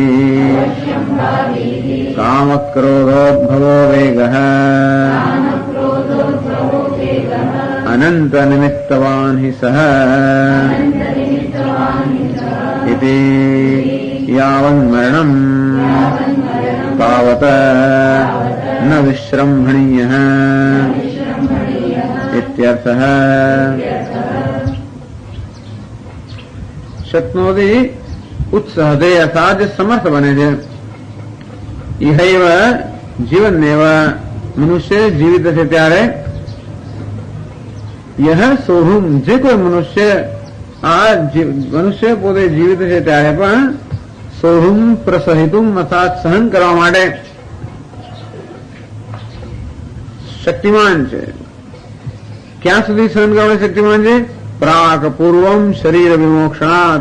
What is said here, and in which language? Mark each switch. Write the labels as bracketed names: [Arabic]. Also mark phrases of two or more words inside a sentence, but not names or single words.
[Sanskrit] कामक्रोधोद्भवो वेगः अनंत निमित्तवान् हि सः इति यावन्मरणं तावत् न विश्रम्भणीयः इत्यर्थः. शक्नोति उत्सहते [Gujarati] અર્થાત સમર્થ બને છે. [Sanskrit] इहैव जीवन्नेव [Gujarati] મનુષ્ય જીવિત છે ત્યારે [Sanskrit] यह सोढुम [Gujarati] જે કોઈ મનુષ્ય આ મનુષ્ય પોતે જીવિત છે ત્યારે પણ [Sanskrit] सोढुम प्रसहितुम [Gujarati] અર્થાત સહન કરવા માટે શક્તિમાન છે. ક્યાં સુધી સહન કરવા માટે શક્તિમાન છે? [Sanskrit] प्राक पूर्वम शरीर विमोक्षणात.